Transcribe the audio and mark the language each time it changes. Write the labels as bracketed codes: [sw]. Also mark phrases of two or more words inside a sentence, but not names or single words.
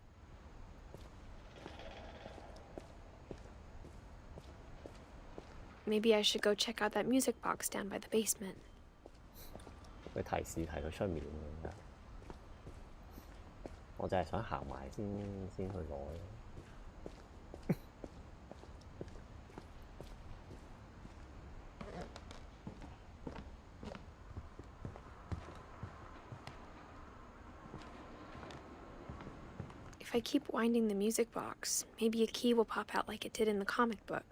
[en] Maybe I should go check out that music box down by the basement. [yue] 佢提示提到出面㗎，我就係想行埋先去攞。 [en] If I keep winding the music box, maybe a key will pop out like it did in the comic book.